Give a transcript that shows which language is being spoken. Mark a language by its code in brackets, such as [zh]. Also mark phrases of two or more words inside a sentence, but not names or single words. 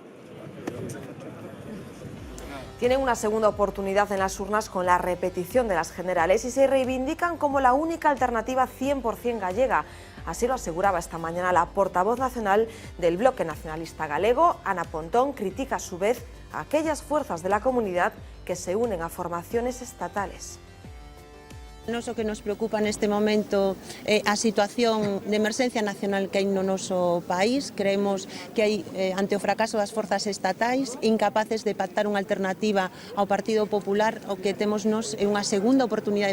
[es] Tienen una segunda oportunidad en las urnas con la repetición de las generales y se reivindican como la única alternativa 100% gallega. Así lo aseguraba esta mañana la portavoz nacional del Bloque Nacionalista Galego. Ana Pontón critica a su vez a aquellas fuerzas de la comunidad que se unen a formaciones estatales. [gl] Nos o que nos preocupa neste momento é a situación de emerxencia nacional que hai no noso país. Creemos que hai, ante o fracaso das forzas estatais, incapaces de pactar unha alternativa ao Partido Popular, o que temos nos é unha segunda oportunidade